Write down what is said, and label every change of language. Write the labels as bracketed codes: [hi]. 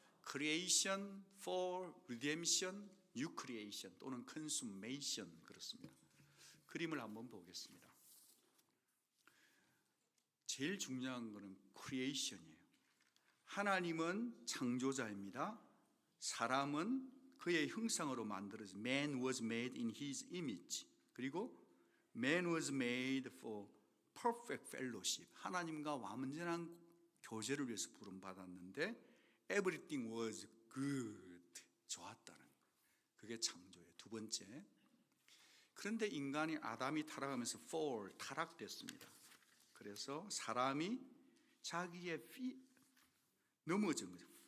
[en] Creation for redemption, new creation [ko] 또는 [en] consummation [ko] 그렇습니다. 그림을 한번 보겠습니다. 제일 중요한 것은 creation이에요. 하나님은 창조자입니다. 사람은 그의 형상으로 만들어진 [en] Man was made in his image. [ko] 그리고 [en] Man was made for perfect fellowship. [ko] 하나님과 완전한 교제를 위해서 부름받았는데 [en] Everything was good. [ko] 좋았다는 거예요. 그게 창조예요. 두 번째. 그런데 인간이 아담이 타락하면서 fall, 타락됐습니다. 그래서 사람이 자기의 넘어진 거죠.